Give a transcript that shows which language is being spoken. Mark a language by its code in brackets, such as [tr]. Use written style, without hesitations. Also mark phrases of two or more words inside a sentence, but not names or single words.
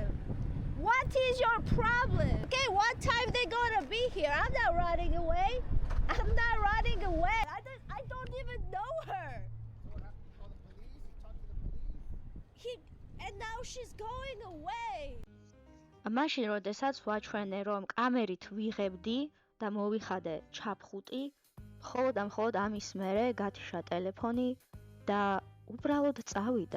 [en] What is your problem? Okay, what time they gonna be here? I'm not running away. I'm not running away. I don't even know her. And now she's going away. [ka] მაშინ როდესაც ვაჩვენე რომ კამერით ვიღებდი და მოვიხადე ჩაფხუტი, მხოლოდ ამის მერე გათიშა ტელეფონი და უბრალოდ წავიდა.